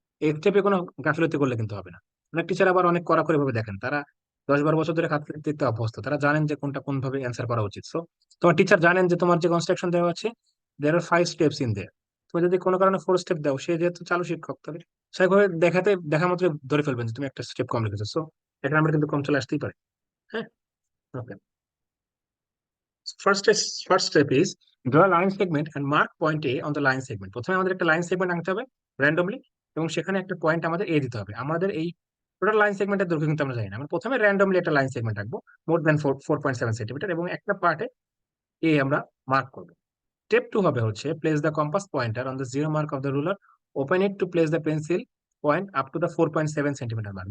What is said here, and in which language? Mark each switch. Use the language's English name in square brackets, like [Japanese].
[Bangla] এই স্টেপে কোনো গাফিলতি করলে কিন্তু হবে না। অনেক টিচার আবার অনেক কড়াকড়ি ভাবে দেখেন, তারা 10-12 বছর ধরে খাতা দিতে অভ্যস্ত, তারা জানেন যে কোনটা কোন ভাবে অ্যান্সার করা উচিত। সো তোমার টিচার জানেন যে তোমার যে কনস্ট্রাকশন দেওয়া আছে, [English] There are 5 steps in there. [Bangla] তুমি যদি কোনো কারণে 4 স্টেপ দাও, সে যেহেতু চালু শিক্ষক, তাহলে সেভাবে দেখা মাত্র ধরে ফেলবেন যে তুমি একটা স্টেপ কম লিখেছো। সো একটা নাম্বার কিন্তু কম চলে আসতেই পারে। হ্যাঁ, ওকে। [English] First is first step is draw a line segment and mark point A on the line segment. [Bangla] প্রথমে আমাদের একটা লাইন সেগমেন্ট আনতে হবে র্যান্ডমলি, এবং সেখানে একটা পয়েন্ট আমাদের এ দিতে হবে। আমাদের এই টোটাল লাইন সেগমেন্টের দৈর্ঘ্য কিন্তু আমরা জানি না, আমরা প্রথমে র্যান্ডমলি একটা লাইন সেগমেন্ট রাখবো [English] more than [Bangla] 4.7 সেন্টিমিটার, এবং একটা পার্টে এ আমরা মার্ক করবো। [English] step 2 [Bangla] হবে হচ্ছে [English] Place the compass pointer on the zero mark of the ruler, open it to place the pencil point up to the 4.7 centimetre mark.